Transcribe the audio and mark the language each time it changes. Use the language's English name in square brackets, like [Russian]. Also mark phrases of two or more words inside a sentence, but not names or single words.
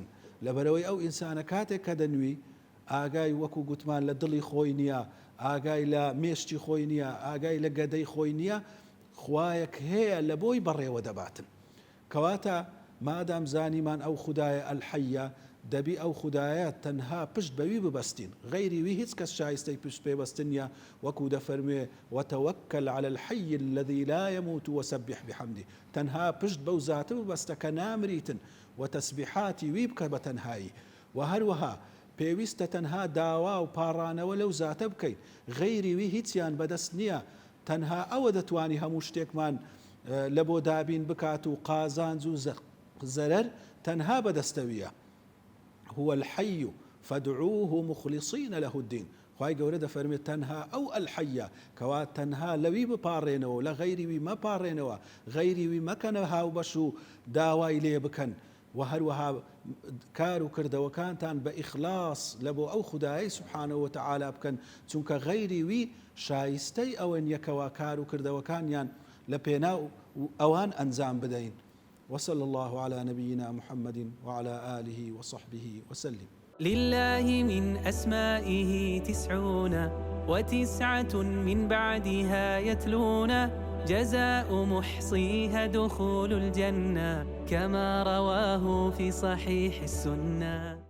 [Central Kurdish] لەبەرەوەی ئەو ئینسانە کاتێک کە دەنووی ئاگای وەکو گوتمان لە دڵی خۆی نییە، ئاگای لە مێشتی خۆی نییە، ئاگای لە گەدەی خۆی نییە، خوایەک هەیە لە بۆی بەڕێوە دەباتن. کەواتە مادام زانیمان ئەو خودایە ئەلحەیە، دەبی ئەو خودایە تەنها پشت بەوی ببەستین، غەیری وی هیچ کەس شایستەی پشت پێبەستن نیە. وەکو دەفەرموێ [Arabic] وتەوەکەل على الحي الذي لا يموت وسبح بحمده، [Central Kurdish] تەنها پشت بەو زاتە ببەستە کە نامریتن و تەسبیحاتی وی بکە بە تەنهایی. و هەروەها پێویستە تەنها داوا و پاڕانەوە لەو زاتە بکەین، غەیری وی هیچیان بەدەست نییە، تەنها ئەوە دەتوانی هەموو شتێکمان لە بۆ دابین بکات و قازانج و زەرەر تەنها بەدەستەویە. [Arabic] هو الحي فادعوه مخلصين له الدين. [Central Kurdish] خوای گەورە دەفەرمێت تەنها ئەو ئەلحەیە کەوا تەنها لەوی بپاڕێنەوە، لە غەیری وی مەپاڕێنەوە، غەیری وی مەکەنە هاوبەش و داوای لێ بکەن. و هەروەها کار و کردەوەکانتان بە ئیخلاص لە بۆ ئەو خودایی [Arabic] سبحانه وتعالى [Central Kurdish] بکەن، چونکە غەیری وی شایستەی ئەوەن یەکەوە کار و کردەوەکانیان لە پێناو ئەوان ئەنجام بدەین. [Arabic] وصلى الله على نبينا محمد وعلى آله وصحبه وسلم. لله من أسمائه 99 من بعدها يتلون جزاء محصيها دخول الجنة كما رواه في صحيح السنة.